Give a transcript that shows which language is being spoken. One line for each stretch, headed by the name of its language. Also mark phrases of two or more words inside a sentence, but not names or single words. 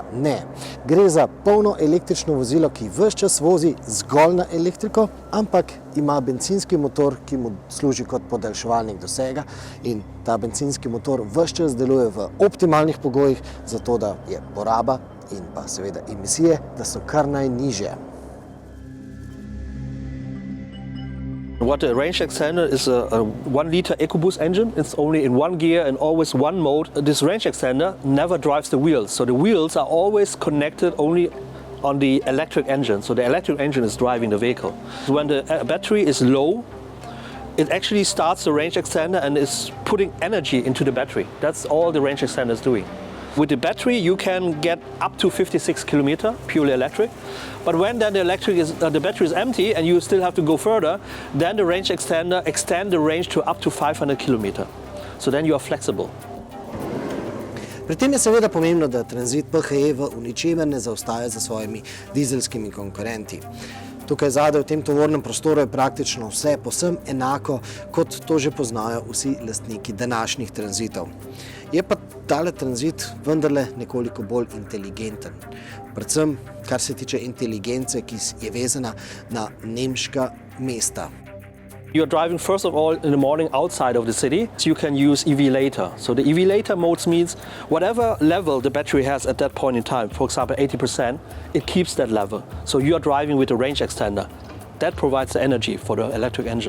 Slovenian: Ne, gre za polno električno vozilo, ki ves čas vozi zgolj na elektriko, ampak ima bencinski motor, ki mu služi kot podaljševalnik dosega in ta bencinski motor ves čas deluje v optimalnih pogojih, zato da je poraba in pa seveda emisije, da so kar najnižje.
English: What a range extender is a 1-liter EcoBoost engine. It's only in one gear and always one mode. This range extender never drives the wheels, so the wheels are always connected only on the electric engine. So the electric engine is driving the vehicle. When the battery is low, it actually starts the range extender and is putting energy into the battery. That's all the range extender is doing. With the battery, you can get up to 56 kilometers, purely electric. But when then the battery is empty and you still have to go further, then the range extender extends the range to up to 500 kilometers. So then you are flexible.
Slovenian: Pri tem je seveda pomembno, da Transit PHEV v ničemer ne zaostaja za svojimi dizelskimi konkurenti. Tukaj zadaj v tem tovornem prostoru je praktično vse povsem enako, kot to že poznajo vsi lastniki današnjih tranzitov. Je pa tale tranzit vendarle nekoliko bolj inteligenten. Predvsem, kar se tiče inteligence, ki je vezana na nemška mesta.
English: You're driving first of all in the morning outside of the city, so you can use EV later. So the EV later modes means whatever level the battery has at that point in time, for example 80%, it keeps that level. So you are driving with a range extender. That provides the energy for the electric engine.